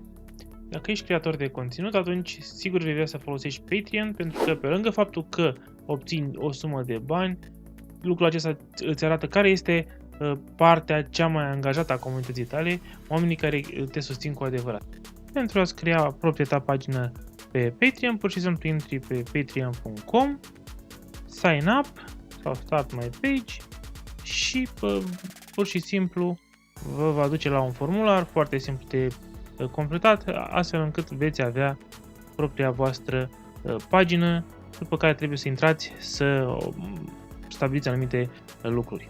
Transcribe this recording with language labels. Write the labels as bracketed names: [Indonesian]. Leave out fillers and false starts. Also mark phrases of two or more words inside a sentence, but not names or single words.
[Romanian] Dacă ești creator de conținut, atunci sigur vei vrea să folosești Patreon, pentru că pe lângă faptul că obțini o sumă de bani, lucrul acesta îți arată care este partea cea mai angajată a comunității tale, oamenii care te susțin cu adevărat. Pentru a-ți crea propria ta pagină pe Patreon, pur și simplu intri pe patreon.com, [English] sign up [Romanian] sau [English] start my page [Romanian] și pur și simplu vă va duce la un formular foarte simplu de completat, astfel încât veți avea propria voastră pagină, după care trebuie să intrați să stabiliți anumite lucruri.